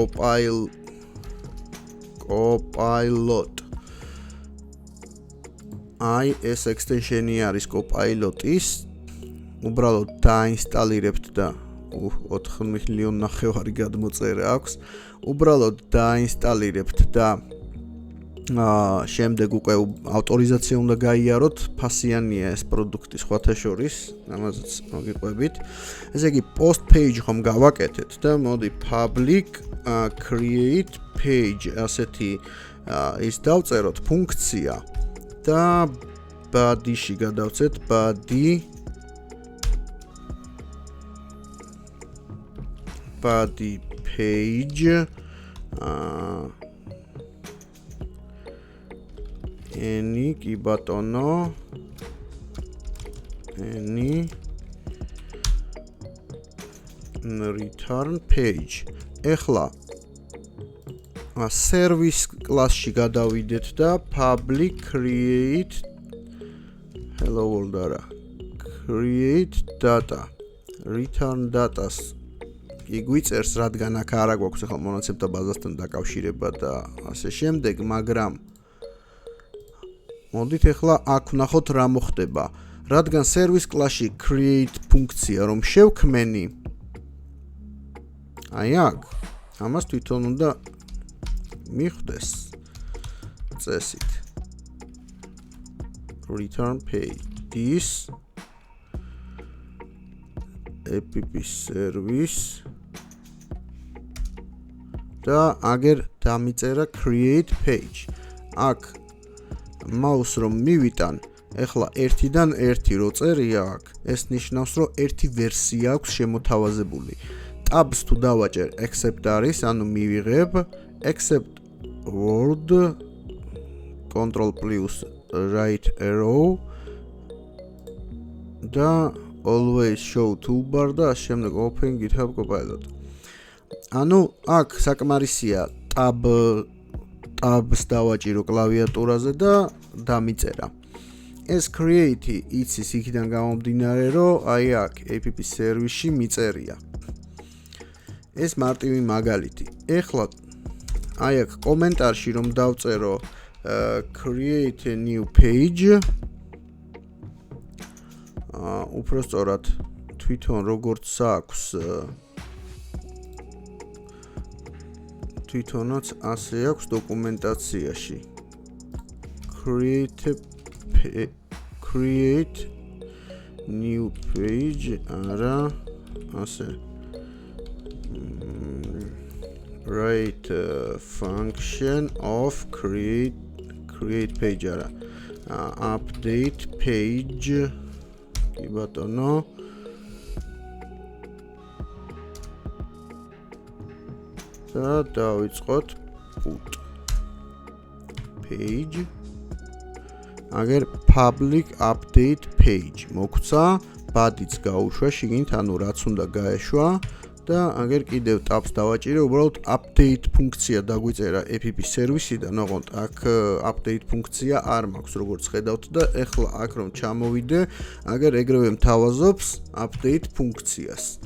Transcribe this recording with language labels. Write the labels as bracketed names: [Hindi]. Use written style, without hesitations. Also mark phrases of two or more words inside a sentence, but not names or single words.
[Georgian] Copilot აი ეს extension-ი არის Copilot-ის, უბრალოდ დაინსტალირებთ და 4 მილიონ ნახევარი გადმოწერა აქვს. უბრალოდ დაინსტალირებთ და შემდეგ უკვე ავტორიზაცია უნდა გაიაროთ, ფასიანია ეს პროდუქტი სხვათა შორის, ამაზეც მოგიყვებით. ესე იგი [English] post page [Georgian] ხომ გავაკეთეთ და მოდი [English] public create page [Georgian] ასეთი ის დავწეროთ ფუნქცია და body-ში გადავცეთ [English] body page any [Georgian] კი ბატონო [English] any return page. [Georgian] ეხლა [English] service class-ში [Georgian] გადავიდეთ და [English] public create hello world [Georgian] არა [English] create data return data-s [Georgian] იგვიწერს, რადგან აქ არა გვაქვს ახლა მონაცემთა ბაზასთან დაკავშირება და ასე შემდეგ, მაგრამ მოდით ახლა აქ ვნახოთ რა მოხდება. რადგან [English] service class-ში [Georgian] create ფუნქცია რომ შევქმენი, აი აქ ამას თვითონ უნდა მიხვდეს წესით. [English] Return page this app service [Georgian] და აგერ დამიწერა [English] create page. [Georgian] აქ mouse რომ მივიტან, ეხლა 1-დან 1 რო წერია აქ, ეს ნიშნავს, რომ ერთი ვერსია აქვს შემოთავაზებული. [English] Tabs [Georgian] თუ დავაჭერ, [English] accept [Georgian] არის, ანუ მივიღებ [English] accept word control plus right arrow და always show toolbar [Georgian] და შემდეგ [English] open GitHub Copilot. [Georgian] ანუ აქ საკმარისია tabs დავაჭირო კლავიატურაზე და დამიწერა. ეს create იცის იქიდან გამომდინარე, რომ აი აქ [English] app service-ში [Georgian] მიწერია. ეს მარტივი მაგალითი. ეხლა აი აქ კომენტარში რომ დავწერო [English] create a new page, [Georgian] უпростоრად თვითონ როგორც აქვს თვითონაც ასე აქვს დოკუმენტაციაში. [English] Create new page არა ასე write function of create page არა update page [Georgian] კი ბატონო და დავიწყოთ [English] put page [Georgian] აგერ [English] public update page [Georgian] მოგვცა ბადიც გაუშვა შიგნით ანუ რაც უნდა გაეშვა და აგერ კიდევ tabs დავაჭირე უბრალოდ update ფუნქცია დაგვიწერა app სერვისიდან ოღონდ აქ update ფუნქცია არ მაქვს როგორც ხედავთ და ეხლა აქ რომ ჩამოვიდე აგერ ეგრევე მთავაზობს update ფუნქციას